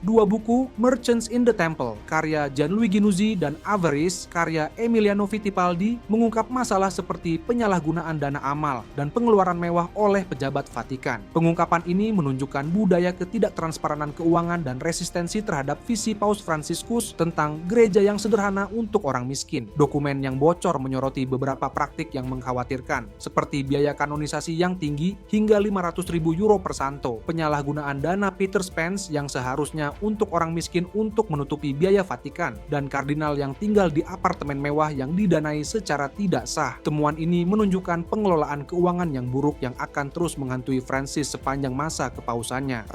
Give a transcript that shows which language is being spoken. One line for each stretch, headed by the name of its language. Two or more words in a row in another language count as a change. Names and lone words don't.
Indonesian: Dua buku, Merchants in the Temple karya Gianluigi Nuzzi dan Avarice karya Emiliano Fittipaldi, mengungkap masalah seperti penyalahgunaan dana amal dan pengeluaran mewah oleh pejabat Vatikan. Pengungkapan ini menunjukkan budaya ketidaktransparan keuangan dan resistensi terhadap visi Paus Fransiskus tentang gereja yang sederhana untuk orang miskin. Dokumen yang bocor menyoroti beberapa praktik yang mengkhawatirkan, seperti biaya kanonisasi yang tinggi hingga 500.000 euro per santo, penyalahgunaan dana Peter Spence yang seharusnya untuk orang miskin untuk menutupi biaya Vatikan, dan kardinal yang tinggal di apartemen mewah yang didanai secara tidak sah. Temuan ini menunjukkan pengelolaan keuangan yang buruk yang akan terus menghantui Francis sepanjang masa kepausannya.